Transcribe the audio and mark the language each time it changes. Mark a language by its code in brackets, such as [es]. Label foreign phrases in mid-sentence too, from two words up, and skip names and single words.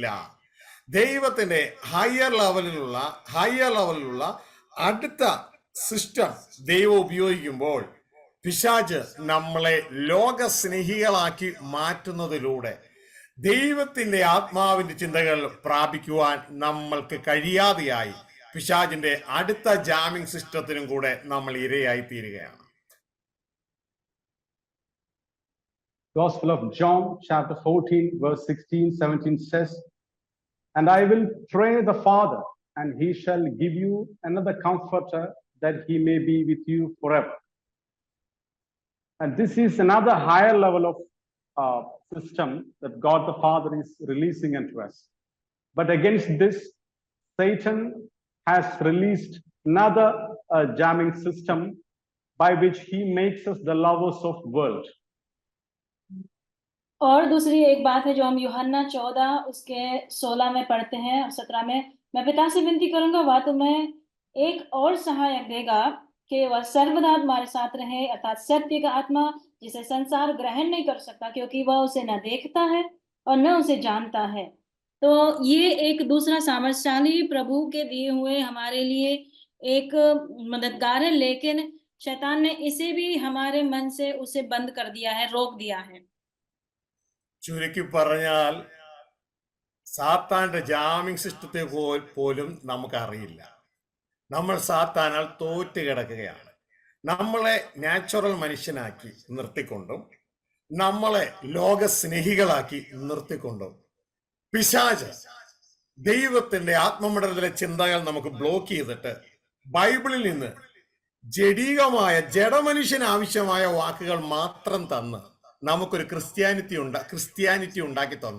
[ml] ദൈവത്തിന്റെ [en] higher level-ilulla [ml] അടുത്ത സിസ്റ്റം ദൈവം ഉപയോഗിക്കുമ്പോൾ പിശാച് നമ്മളെ ലോകസ്നേഹികളാക്കി മാറ്റുന്നതിലൂടെ ദൈവത്തിന്റെ ആത്മാവിന്റെ ചിന്തകൾ പ്രാപിക്കുവാൻ നമ്മൾക്ക് കഴിയാതെയായി പിശാചിന്റെ അടുത്ത [en] jamming system-inum [ml] കൂടെ നമ്മൾ ഇരയായി തീരുകയാണ്. [en] Gospel of John, chapter 14, verse 16-17 says, "And I will pray the Father, and he shall give you another comforter, that he may be with you forever." And this is another higher level of system that God the Father is releasing unto us. But against this, Satan has released another jamming system by which he makes us the lovers of world. [hi] और दूसरी एक बात है जो हम यूहन्ना 14 उसके 16 में पढ़ते हैं और 17 में, मैं पिता से विनती करूंगा, वह तुम्हें एक और सहायक देगा कि वह सर्वदा हमारे साथ रहे, अर्थात सत्य का आत्मा, जिसे संसार ग्रहण नहीं कर सकता क्योंकि वह उसे न देखता है और न उसे जानता है। तो ये एक दूसरा सामर्थ्यशाली प्रभु के दिए हुए हमारे लिए एक मददगार है, लेकिन शैतान ने इसे भी हमारे मन से उसे बंद कर दिया है, रोक दिया है। [ml] ചുരുക്കി പറഞ്ഞാൽ സാത്താന്റെ [en] jamming system-e [ml] പോലും നമുക്കറിയില്ല. നമ്മൾ സാത്താനാൽ തോറ്റ് കിടക്കുകയാണ്. നമ്മളെ നാച്ചുറൽ മനുഷ്യനാക്കി നിർത്തിക്കൊണ്ടും നമ്മളെ ലോകസ്നേഹികളാക്കി നിർത്തിക്കൊണ്ടും പിശാച് ദൈവത്തിന്റെ ആത്മമണ്ഡലത്തിലെ ചിന്തകൾ നമുക്ക് ബ്ലോക്ക് ചെയ്തിട്ട് ബൈബിളിൽ നിന്ന് ജഡീകമായ ജഡമനുഷ്യന് ആവശ്യമായ വാക്കുകൾ മാത്രം തന്ന് നമുക്കൊരു ക്രിസ്ത്യാനിറ്റി ഉണ്ടാക്കി തന്നു.